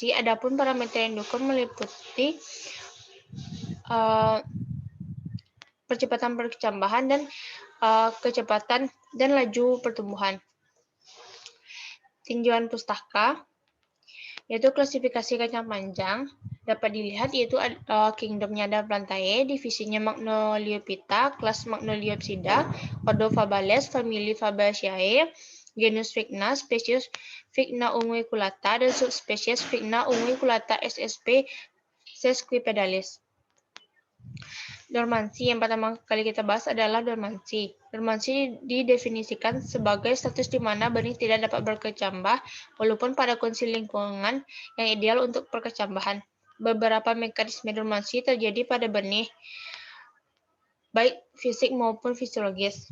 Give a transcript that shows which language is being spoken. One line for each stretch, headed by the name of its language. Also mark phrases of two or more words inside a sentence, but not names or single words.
Indonesian: Adapun parameter yang didukung meliputi percepatan perkecambahan dan kecepatan dan laju pertumbuhan. Tinjauan pustaka, yaitu klasifikasi kacang panjang, dapat dilihat yaitu kingdomnya ada Plantae, divisinya Magnoliophyta, kelas Magnoliopsida, ordo Fabales, famili Fabaceae, genus Vigna, spesies Vigna unguiculata, dan subspesies Vigna unguiculata ssp. Sesquipedalis. Dormansi, yang pertama kali kita bahas adalah dormansi. Dormansi didefinisikan sebagai status di mana benih tidak dapat berkecambah walaupun pada kondisi lingkungan yang ideal untuk perkecambahan. Beberapa mekanisme dormansi terjadi pada benih, baik fisik maupun fisiologis.